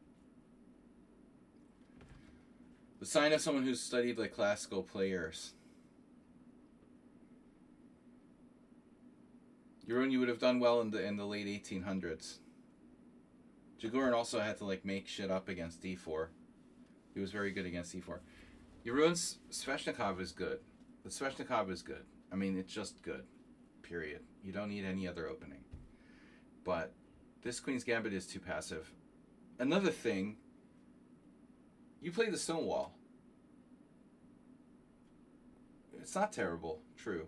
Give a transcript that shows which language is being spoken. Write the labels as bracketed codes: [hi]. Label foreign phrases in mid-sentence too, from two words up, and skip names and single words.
[en] The sign of someone who's studied like classical players. Chigorin, you would have done well in the late 1800s. Chigorin also had to like make shit up against d4. He was very good against e4. Chigorin's Sveshnikov is good. The Sveshnikov is good. I mean, it's just good. Period. You don't need any other opening. But this Queen's Gambit is too passive. Another thing, you play the Stonewall. It's not terrible, true.